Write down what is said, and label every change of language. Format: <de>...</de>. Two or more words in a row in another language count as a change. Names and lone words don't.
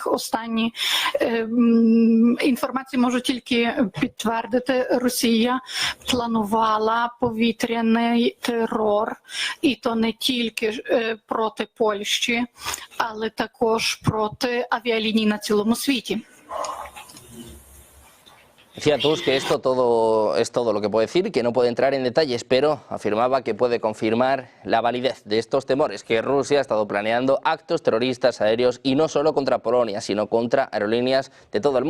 <uk>Останні інформації можу тільки підтвердити. Росія планувала повітряний терор, і то не тільки проти Польщі, але також проти авіаліній на цілому світі.</uk> <es>Decía Tusk que esto es todo lo que puede decir, que no puede entrar en detalles, pero afirmaba que puede confirmar la validez de estos temores, que Rusia ha estado planeando actos terroristas aéreos y no solo contra Polonia, sino contra aerolíneas de todo el mundo.</es>